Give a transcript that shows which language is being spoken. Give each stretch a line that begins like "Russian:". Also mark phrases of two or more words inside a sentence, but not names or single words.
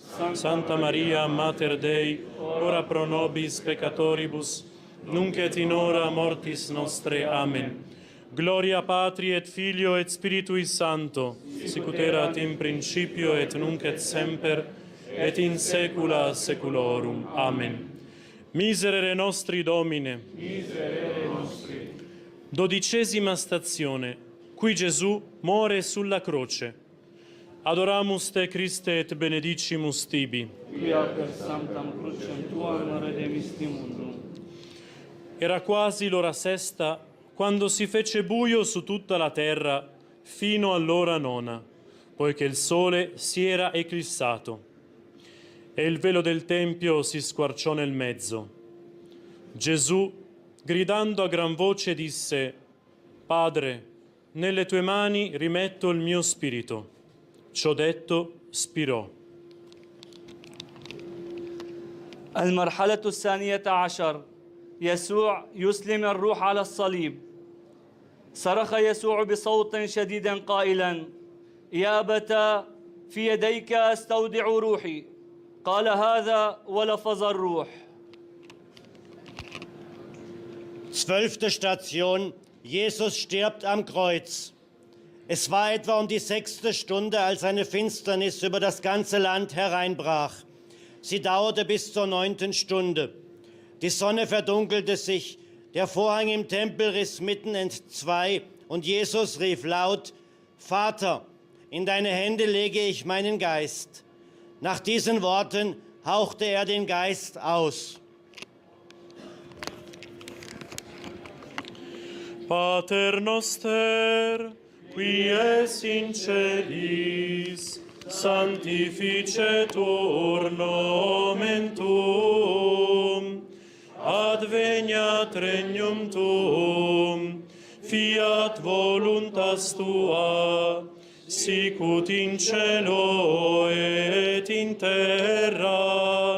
Latin: Santa Maria, Mater Dei, ora pro nobis peccatoribus, nunc et in hora mortis nostre. Amen. Gloria Patri et Filio et Spiritui Sancto, sicut erat in principio et nunc et semper, et in saecula saeculorum. Amen. Miserere nostri, Domine. Miserere nostri.
Italian: 12ª stazione, qui Gesù muore sulla croce.
Latin: Adoramus te, Christe, et benedicimus tibi. Quia per sanctam crucem tuam redemisti mundum.
Italian: Era quasi l'ora sesta quando si fece buio su tutta la terra fino all'ora nona, poiché il sole si era eclissato e il velo del Tempio si squarciò nel mezzo. Gesù, gridando a gran voce, disse: Padre, nelle tue mani rimetto il mio spirito. Ciò detto, spirò.
Arabic: المرحلة الثانية عشر، يسوع يسلم الروح على الصليب. صرخ يسوع بصوت شديد قائلا: يا أبتاه في يديك أستودع روحي. قال هذا ولفظ الروح.
German: 12. Station. Jesus stirbt am Kreuz. Es war etwa um die 6. Stunde, als eine Finsternis über das ganze Land hereinbrach. Sie dauerte bis zur 9. Stunde. Die Sonne verdunkelte sich, der Vorhang im Tempel riss mitten entzwei und Jesus rief laut: Vater, in deine Hände lege ich meinen Geist. Nach diesen Worten hauchte er den Geist aus.
Latin: Pater noster, qui es in celis, sanctificetur nomen tuum, adveniat regnum tuum, fiat voluntas tua, sicut in cielo et in terra.